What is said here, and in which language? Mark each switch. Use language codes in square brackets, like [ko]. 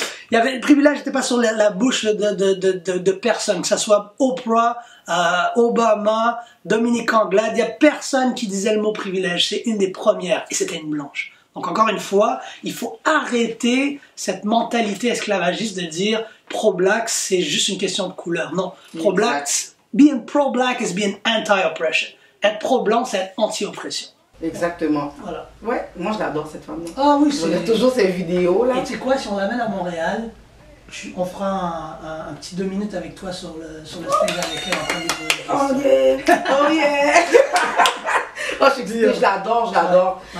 [fr] Il y avait le privilège n'était pas sur la bouche de personne, que ce soit Oprah, Obama, Dominique Anglade. Il n'y a personne qui disait le mot privilège. C'est une des premières. Et c'était une blanche. Donc encore une fois, il faut arrêter cette mentalité esclavagiste de dire pro-black, c'est juste une question de couleur. [en] Non, pro-black, being pro-black is being anti-oppression. [fr] Être pro-blanc, c'est être anti-oppression. Exactement. Voilà. Ouais, moi je l'adore cette femme-là. Ah oui, c'est... On a toujours ces vidéos là. Et tu sais quoi, si on l'amène à Montréal, on fera un petit 2 minutes avec toi sur le stage avec elle en train de... [en] Oh yeah! Oh yeah! [fr] Oh, je l'adore, je l'adore.